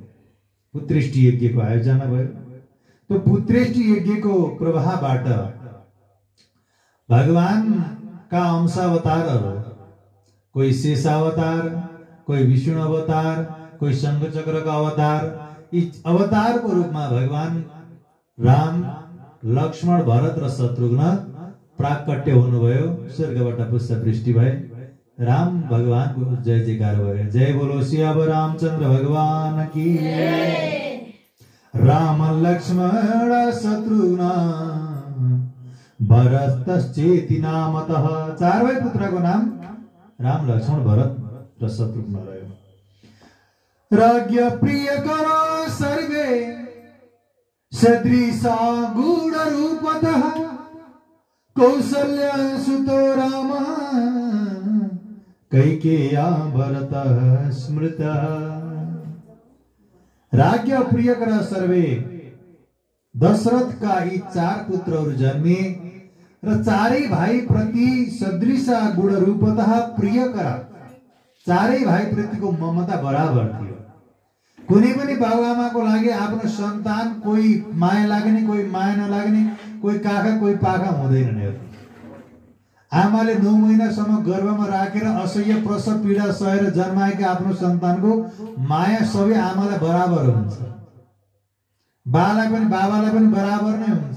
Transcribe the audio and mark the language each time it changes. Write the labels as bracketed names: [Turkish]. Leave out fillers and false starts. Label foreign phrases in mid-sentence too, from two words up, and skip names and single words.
[Nepali] पुत्रेष्टि यज्ञको आयोजना भयो। त्यो पुत्रेष्टि यज्ञको प्रभावबाट भगवानका अंशावतारहरू, कोही शेषावतार, कोही विष्णु अवतार, कोही शंखचक्रका अवतार, यी अवतारको रूपमा भगवान राम, लक्ष्मण, भरत र शत्रुघ्न प्राकट्य हुनुभयो। स्वर्गबाट पुष्पवृष्टि भए, राम भगवानको जय जयकार भयो। [Hindi] जय बोलो सियावर रामचंद्र भगवान की। [Sanskrit] राम लक्ष्मण शत्रुघ्न भरतश्चेति नामतः। [Nepali] चार भाइ पुत्रको नाम राम, लक्ष्मण, भरत र शत्रुघ्न रह्यो। [Sanskrit] राज्ञ प्रिय करो सर्वे सदृशा गुण रूपतः कौसल्य सुतो राम कैकेय्या भरतः स्मृतः। राज्ञ प्रिय कर सर्वे, [Nepali] दशरथ का यी चार पुत्रहरू जन्मे र चारै भाइ प्रति [Sanskrit] सदृशा गुण रूपतः प्रिय कर। [Nepali] चारै भाइ प्रतिको ममता बराबर थियो। कुनै पनि बाबुआमाको लागि आफ्नो सन्तान कोही माया लाग्ने, कोही माया नलाग्ने, कोही काखा कोही पाखा हुँदैनन्। आमाले 9 महिनासम्म गर्भमा राखेर असह्य प्रसव पीडा सहेर जन्माएका आफ्नो सन्तानको माया सबै आमालाई बराबर हुन्छ, बालाई पनि बाबालाई पनि बराबर नै हुन्छ।